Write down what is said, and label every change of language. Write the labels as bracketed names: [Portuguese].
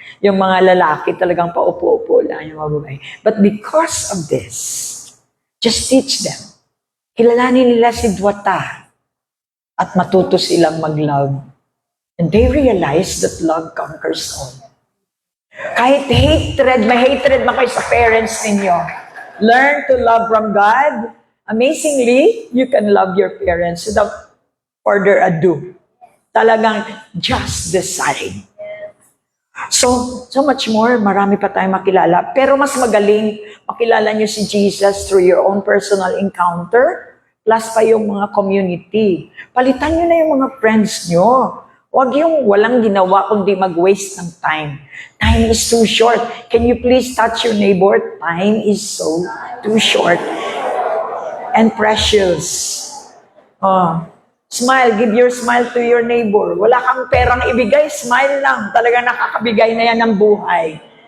[Filipino] Yung mga lalaki talagang paupo-upo lang yung mga babae. [English] But because of this, just teach them. [Filipino] Kilalanin nila si Dwata at matuto silang mag-love. [English] And they realize that love conquers all. [Filipino] Kahit may hatred man kayo sa parents ninyo, [English] learn to love from God. Amazingly, you can love your parents without further ado. [Filipino] Talagang [English] just decide. So much more, [Filipino] marami pa tayong makilala. Pero mas magaling makilala nyo si Jesus [English] through your own personal encounter, [Filipino] plus pa yung mga community. Palitan nyo na yung mga friends nyo. Huwag yung walang ginawa kundi mag-waste ng time. [English] Time is too short. Can you please touch your neighbor? Time is so too short and precious. Smile, give your smile to your neighbor. [Filipino] Wala kang perang ibigay, smile lang. Talaga nakakabigay na yan ng buhay.